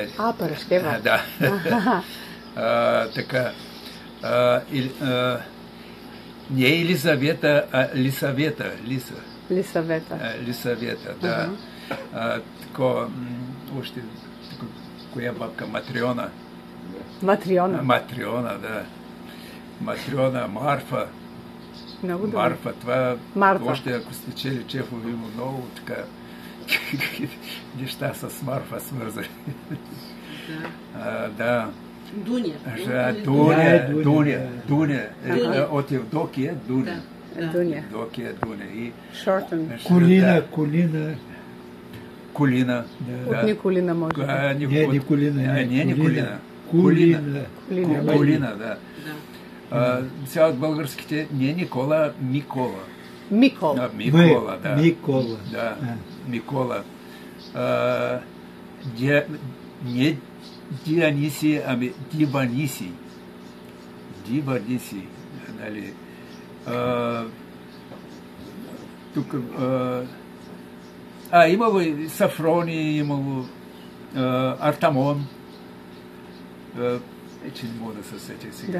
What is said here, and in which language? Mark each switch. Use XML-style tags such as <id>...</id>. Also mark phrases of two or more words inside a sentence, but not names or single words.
<bg>Парашкева. Да. Така. Не Елизавета, а Лисавета. Лисавета, да. Такова, още коя бабка? Матриона. Матриона, да. Матриона, Марфа. Много добре. Марфа, това Марфа. Още ако сте чели Чехов, има много така неща с Марфа свързани. Да. Дуня. Дуня. От Евдокия Дуня. Дуня. Евдокия Дуня. Шортен. Колина. Колина. От Николина, може би. Не, Николина. Не, Николина. Колина, да. Сега от българските не Никола, Микола. Микола. Микола, да. Микола. Да, Микола. Не Дионисий, ами Диванисий. Диванисий, нали. Тук... имало и Сафрони, имало Артамон. Че не мога да се сетя сега.</bg>